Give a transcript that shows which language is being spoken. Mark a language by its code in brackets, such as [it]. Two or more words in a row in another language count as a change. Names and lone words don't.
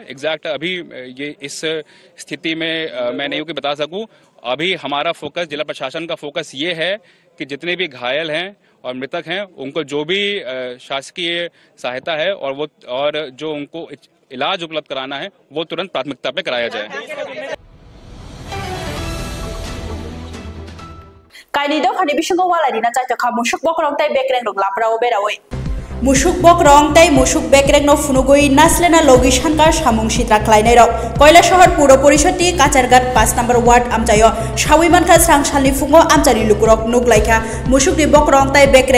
[hi] एग्जैक्ट अभी ये इस स्थिति में मैं नहीं बता सकूं। अभी हमारा फोकस, जिला प्रशासन का फोकस ये है कि जितने भी घायल हैं और मृतक हैं उनको जो भी शासकीय सहायता है और जो उनको इलाज उपलब्ध कराना है वो तुरंत प्राथमिकता पे कराया जाए। [brx] कायनिदो खानि बिसंगो वालायदिना चाइतखा मुसुक बकरंगताय बेक्रें रगलाफ्राव बेरावै मुसुक बकरंगताय मुसुक बेक्रेंनो फुनुगुई नासलेना लोगी शानकार सामुं सित्रा ख्लायनाय रक कयला शहर पौर परिषदनि काचारघाट 5 नम्बर वार्ड आमचायो सावैमानखा स्रांसालनि फुङाव आमचानि लुकुरक नुगलायखा मुसुकनि बकरंगताय बेक्रें